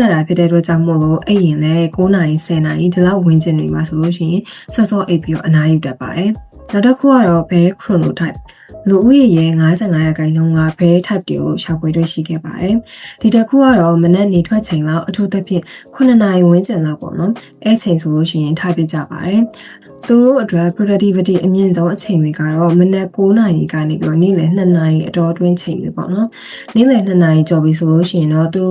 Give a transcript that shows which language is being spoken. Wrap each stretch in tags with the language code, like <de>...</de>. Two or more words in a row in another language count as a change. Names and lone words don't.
<my>တာဖြစ်တဲ့အတွက်ကြောင့်မို့လို့အဲ့ရင်လည်း9နာရီ10နာရီဒီလောက်ဝင်ကျင်နေမှာဆိုလို့ရှိရင်စောစောအိပ်ပြီးတော့အနားယူတတ်ပါတယ်နောက်တစ်ခုကတော့</my> <en>bear chronotype</en> <my>လူဦးရေရဲ့55ရာခိုင်နှုန်းက</my> <en>bear type</en> <my>တွေကိုရှာဖွေတွေ့ရှိခဲ့ပါတယ်။ဒီတစ်ခုကတော့မနက်နေထွက်ချိန်လောက်အထူးသဖြင့်9နာရီဝန်းကျင်လောက်ပေါ့နော်။အဲ့ချိန်ဆိုလို့ရှိရင်ထားပြကြပါတယ်။သူတို့အတွက် productivity အမြင့်ဆုံးအချိန်တွေကတော့မနက်9နာရီကနေပြီးတော့နေ့လယ်2နာရီအတော်အတွင်းချိန်တွေပေါ့နော်။နေ့လယ်2နာရီကျော်ပြီဆိုလို့ရှိရင်တော့သူတို့</my>